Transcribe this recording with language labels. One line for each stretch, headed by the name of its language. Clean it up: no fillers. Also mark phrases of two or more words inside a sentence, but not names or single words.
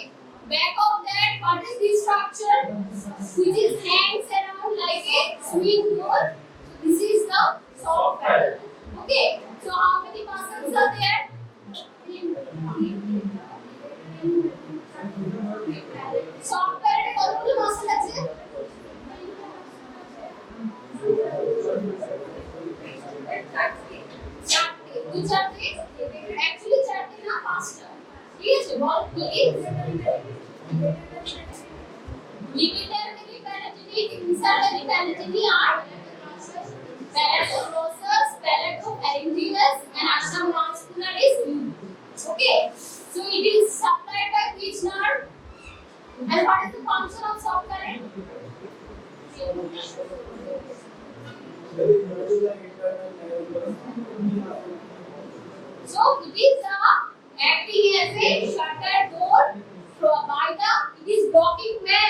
English: Back of that, what is this structure? Which is hangs around like a swing door. This is the soft palate. Okay. So how many muscles are there? Soft palate
Bangla: কতগুলো muscle আছে? চারটে। দুই চারটে? Actually চারটে না পাঁচটা। ঠিক আছে বল কি?
English: Limitary palatini, insularly palatini are palatobronchus, palatopharyngeus, and acromuscularis. Okay, so it is supplied by which nerve? And what is the function of soft palate? So it is acting as a shutter door by the it is blocking where?